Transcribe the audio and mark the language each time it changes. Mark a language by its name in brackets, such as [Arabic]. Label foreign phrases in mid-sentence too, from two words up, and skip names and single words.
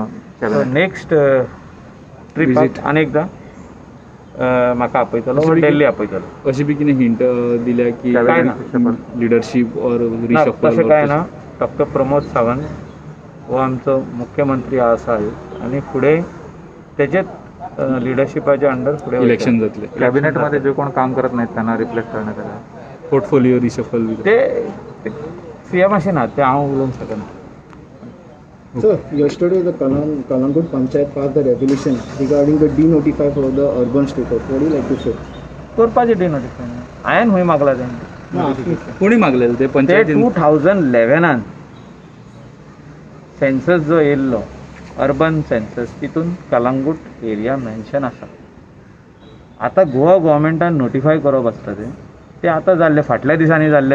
[Konkani] नेक्स्ट ट्रिपाक आनी एकदां म्हाका आपयतलो, दिल्ली आपयतलो. अशी बी कितें हिंट दिल्या की काय ना. [English] leadership or [Konkani] ना, तशें कांय ना. फक्त प्रमोद सावंत हो आमचो मुख्यमंत्री आसा आनी फुडें तेजेच लिडरशिपाच्या अंडर फुडें इलेक्शन जातले. [Marathi] कॅबिनेटमध्ये जे कोण काम करत नाहीत त्यांना रिप्लेस करण्यात आलं. [English] portfolio reshuffle [Konkani] ते सीएमाशी ना, ते हांव उलोवंक शकना. [English] Sir, yesterday the Kalangut Panchayat passed the resolution regarding the denotify for the urban status. What do you like to say? [Konkani] करपाचें डिनोटिफाय हांवें खंय मागला तें. कोणी मागलेलें ते ते पंचायतीन? 2011 सेन्सस जो येयल्लो [English] urban census, [Konkani] तितून कलंगूट [English] area mention [Konkani] आसा. आतां गोवा गव्हर्मेंटान नोटिफाय करप आसता तें आतां जाल्लें, फाटल्या दिसांनी जाल्लें.